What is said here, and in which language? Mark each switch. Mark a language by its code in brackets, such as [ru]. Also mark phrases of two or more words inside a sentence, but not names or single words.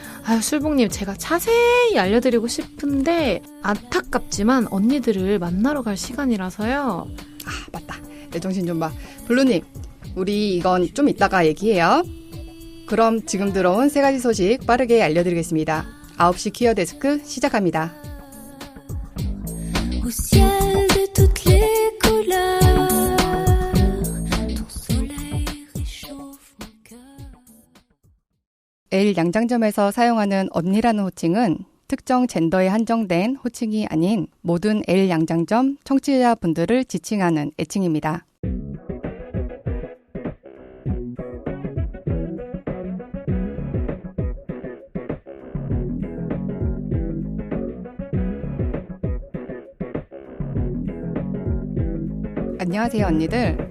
[ko] 아유, 술봉님 제가 자세히 알려드리고 싶은데 안타깝지만 언니들을 만나러 갈 시간이라서요. 아 맞다. 내 정신 좀 봐. 블루님 우리 이건 좀 이따가 얘기해요. 그럼 지금 들어온 세 가지 소식 빠르게 알려드리겠습니다. 9시 퀴어 데스크 시작합니다. [fr] Au ciel de toutes les couleurs, ton soleil réchauffe mon cœur. [ko] L 양장점에서 사용하는 언니라는 호칭은 특정 젠더에 한정된 호칭이 아닌 모든 L 양장점 청취자분들을 지칭하는 애칭입니다. 안녕하세요 언니들.